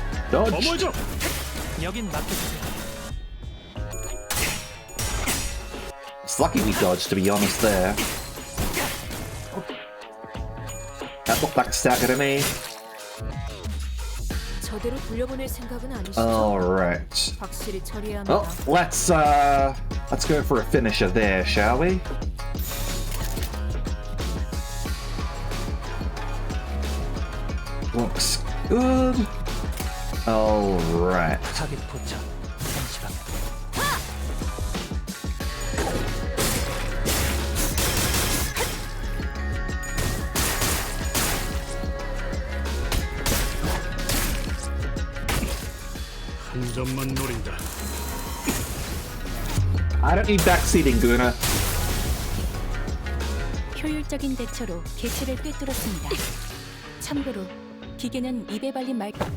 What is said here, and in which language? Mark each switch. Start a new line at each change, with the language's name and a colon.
English: Dodge.
Korean: 여긴 맡겨주세요.
English: It's lucky we dodged, to be honest, there. That looked like a stagger to me.
Korean: 저대로 돌려보낼 생각은 아니시죠?
English: Alright.
Korean: 확실히 처리해야 합니다.
English: Well, let's go for a finisher there, shall we? Looks good. Alright.
Korean: 타겟 포착. 30방. 점만 노린다.
English: I don't need backseating, Guna.
Korean: 효율적인 대처로 개체를 꿰뚫었습니다. 참고로 기계는 입에 발린 말